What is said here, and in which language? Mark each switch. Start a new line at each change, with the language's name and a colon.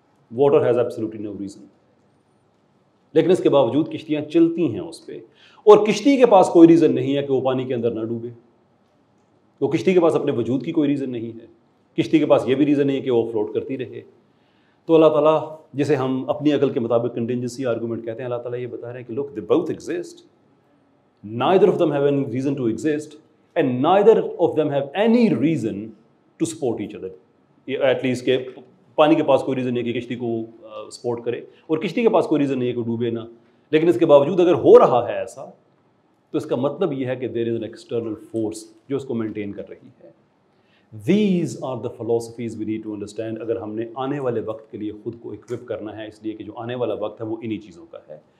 English: Water has absolutely no reason.
Urdu: لیکن اس کے باوجود کشتیاں چلتی ہیں اس پہ، اور کشتی کے پاس کوئی ریزن نہیں ہے کہ وہ پانی کے اندر نہ ڈوبے. تو کشتی کے پاس اپنے وجود کی کوئی ریزن نہیں ہے، کشتی کے پاس یہ بھی ریزن نہیں ہے کہ وہ فلوٹ کرتی رہے. تو اللہ تعالیٰ جسے ہم اپنی عقل کے مطابق کنٹینجنسی آرگومنٹ کہتے ہیں، اللہ تعالیٰ یہ بتا رہے ہیں کہ
English: look, they both exist. Neither of them have any reason to exist and neither of them have any reason to support each other. At least
Urdu: کہ پانی کے پاس کوئی ریزن نہیں ہے کہ کشتی کو سپورٹ کرے، اور کشتی کے پاس کوئی ریزن نہیں ہے کہ ڈوبے نہ. لیکن اس کے باوجود اگر ہو رہا ہے ایسا تو اس کا مطلب یہ ہے کہ
English: there is an external force
Urdu: جو اس کو مینٹین کر رہی ہے.
English: These are the philosophies we need to understand
Urdu: اگر ہم نے آنے والے وقت کے لیے خود کو اکوپ کرنا ہے، اس لیے کہ جو آنے والا وقت ہے وہ انہی چیزوں کا ہے.